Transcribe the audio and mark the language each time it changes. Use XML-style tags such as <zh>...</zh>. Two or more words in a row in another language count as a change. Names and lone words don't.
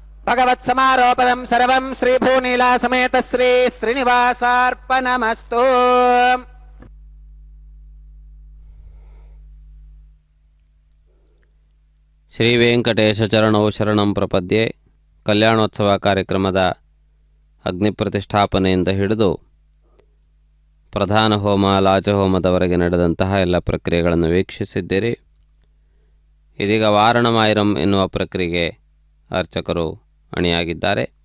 <sa>भगवत्समारोपदं सर्वं श्रीभूनीला समेत श्री श्रीनिवासार्पणमस्तु. श्री वेङ्कटेश चरणौ शरणं प्रपद्ये.</sa> <kn>ಕಲ್ಯಾಣೋತ್ಸವ ಕಾರ್ಯಕ್ರಮದ ಅಗ್ನಿ ಪ್ರತಿಷ್ಠಾಪನೆಯಿಂದ ಹಿಡಿದು ಪ್ರಧಾನ ಹೋಮ ಲಾಜಹೋಮದವರೆಗೆ ನಡೆದಂತಹ ಎಲ್ಲ ಪ್ರಕ್ರಿಯೆಗಳನ್ನು ವೀಕ್ಷಿಸಿದ್ದೀರಿ. ಇದೀಗ ವಾರಣಮಾಯಿರಂ ಎನ್ನುವ ಪ್ರಕ್ರಿಯೆಗೆ ಅರ್ಚಕರು ಅಣಿಯಾಗಿದ್ದಾರೆ.</kn>